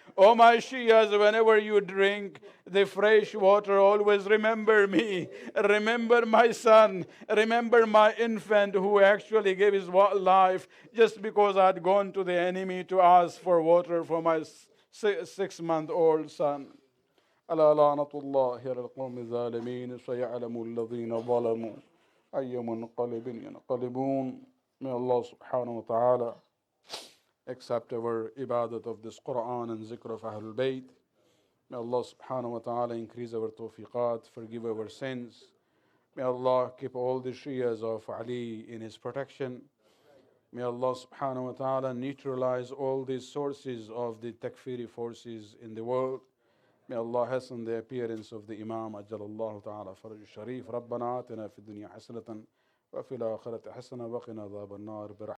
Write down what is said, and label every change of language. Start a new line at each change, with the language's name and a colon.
English: Oh my Shias, whenever you drink the fresh water, always remember me. Remember my son. Remember my infant who actually gave his life just because I'd gone to the enemy to ask for water for my 6-month-old son.
Arabic: ألا لعنة الله على القوم الظالمين سيعلم الذين ظلموا أي منقلب ينقلبون.
English: May Allah subhanahu wa ta'ala accept our ibadat of this Quran and zikr of Ahlul Bayt. May Allah subhanahu wa ta'ala increase our tawfiqat, forgive our sins. May Allah keep all the Shias of Ali in His protection. May Allah subhanahu wa ta'ala neutralize all these sources of the takfiri forces in the world. May Allah hasten the appearance of the Imam
Arabic: أجل الله تعالى فرج الشريف. ربنا آتنا في الدنيا حسنة وفي الآخرة حسنة وقنا عذاب النار برحمتك